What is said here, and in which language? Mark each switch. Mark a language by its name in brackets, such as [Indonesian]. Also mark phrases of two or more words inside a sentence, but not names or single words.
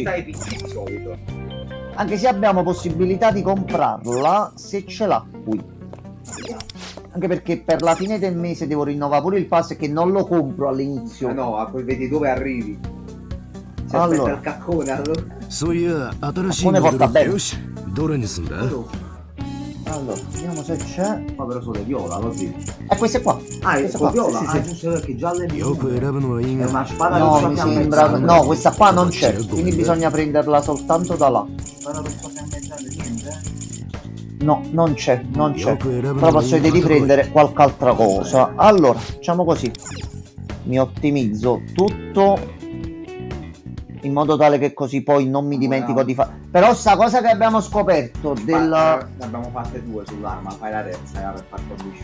[Italian] testa ai PC di solito. Anche se abbiamo possibilità di comprarla se ce l'ha qui. Anche perché per la fine del mese devo rinnovare pure il pass che non lo compro all'inizio. No, poi vedi dove arrivi. Si Allora. aspetta il caccone allora. [Japanese] そういや新しい [Italian] Alcune [Japanese] モデル [Italian] porta bene. [Japanese] よしどれにすんだ [Italian] Allora, vediamo se c'è. Ma però sono le viola, lo zio. Queste qua. Ah, è Queste con qua. viola? Sì, Ah, sì, sì. giusto perché gialle e [Japanese] よく選ぶのはいい [Italian] È [Japanese] が [Italian] una spada No, rossa mi fiammeggiante. sembra. No, questa qua non c'è. Quindi bisogna prenderla soltanto da là. Spada rossa fiammeggiante, niente? No, non c'è, non c'è. [Japanese] よく選ぶ [Italian] Però [Japanese] のは [Italian] posso [Japanese] いい [Italian] vedere di [Japanese] が [Italian] prendere qualche altra cosa. Allora, facciamo così. Mi ottimizzo tutto in modo tale che così poi non mi dimentico di fare. Però sta cosa che abbiamo scoperto del. Ne abbiamo fatte due sull'arma, fai la terza per far conducere.